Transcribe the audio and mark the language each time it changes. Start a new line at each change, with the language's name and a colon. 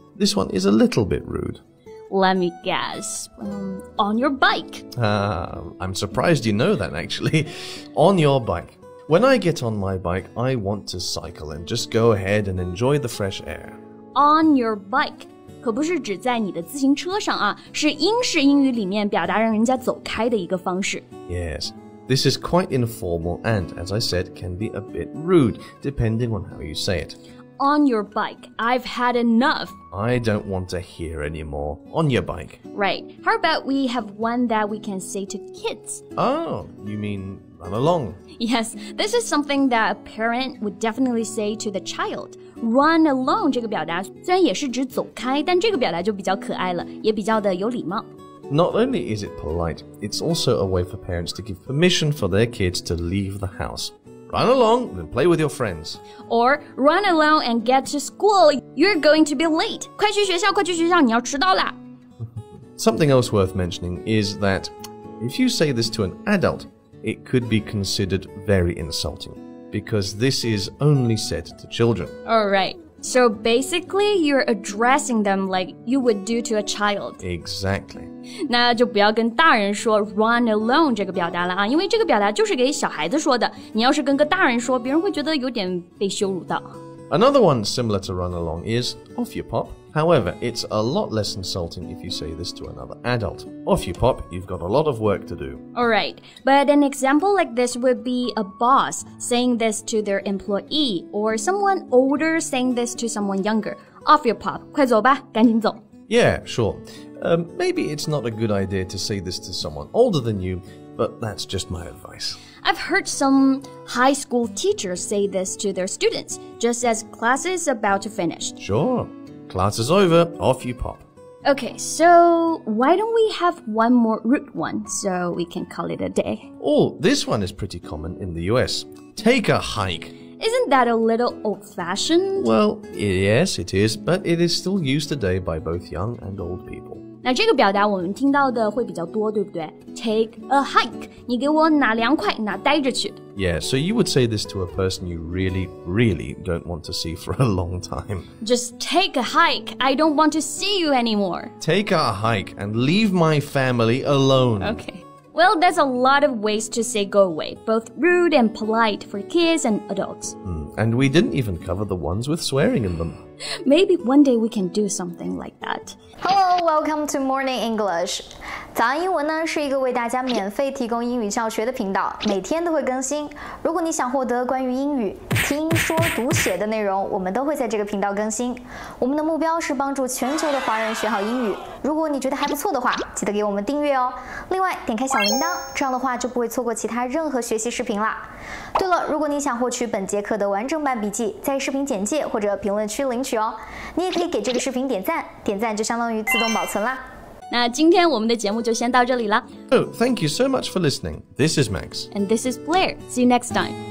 English: This one is a little bit rude. Let me guess. On your bike. I'm surprised you know that, actually. On your bike. When I get on my bike, I want to cycle and just go ahead and enjoy the fresh air.
Chinese: On your bike 可不是指在你的自行车上啊，是英式英语里面表达让人家走开的一个方式。
English: Yes, this is quite informal and, as I said, can be a bit rude, depending on how you say it. On your bike. I've had enough. I don't want to hear anymore. On your bike. Right. How about we have one that we can say to kids? Oh, you mean run along? Yes, this is something that a parent would definitely say to the child.
Chinese: Run along 这个表达虽然也是指走开，但这个表达就比较可爱了，也比较的有礼貌。
English: Not only is it polite, it's also a way for parents to give permission for their kids to leave the house. Run along and play with your friends. Or run along and get to school. You're going to be late.
Chinese: 快去学校，快去学校，你要迟到啦。
English: Something else worth mentioning is that if you say this to an adult, it could be considered very insulting because this is only said to children. All right. So basically, you're addressing them like you would do to a child. Exactly.
Chinese: 那就不要跟大人说 run alone 这个表达了啊，因为这个表达就是给小孩子说的。你要是跟个大人说，别人会觉得有点被羞辱到。
English: Another one similar to run along is off you pop. However, it's a lot less insulting if you say this to another adult. Off you pop, you've got a lot of work to do. Alright, but an example like this would be a boss saying this to their employee or someone older saying this to someone younger. Off your pop,
Chinese: 快走吧，赶紧走。
English: Yeah, sure. Maybe it's not a good idea to say this to someone older than you, but that's just my advice. I've heard some high school teachers say this to their students, just as class is about to finish. Sure. Class is over, off you pop. Okay, so why don't we have one more root one so we can call it a day? Oh, this one is pretty common in the US. Take a hike. Isn't that a little old-fashioned? Well, yes, it is, but it is still used today by both young and old people.
Chinese: 那这个表达我们听到的会比较多，对不对？
English: Take a hike.
Chinese: 你给我哪凉快，哪待着去。
English: Yeah, so you would say this to a person you really, really don't want to see for a long time. Just take a hike. I don't want to see you anymore. Take a hike and leave my family alone. Okay. Well, that's a lot of ways to say go away, both rude and polite for kids and adults. And we didn't even cover the ones with swearing in them. Maybe one day we can do something like that. Hello, welcome to Morning English.
Chinese: 早安英文呢是一个为大家免费提供英语教学的频道，每天都会更新。如果你想获得关于英语听说读写的内容，我们都会在这个频道更新。我们的目标是帮助全球的华人学好英语。如果你觉得还不错的话，记得给我们订阅哦。另外，点开小铃铛，这样的话就不会错过其他任何学习视频啦。对了，如果你想获取本节课的完整版笔记，在视频简介或者评论区领取哦。你也可以给这个视频点赞，点赞就相当于自动保存啦。那今天我们的节目就先到这里了。
English: Oh, thank you so much for listening. This is Max. And this is Blair. See you next time.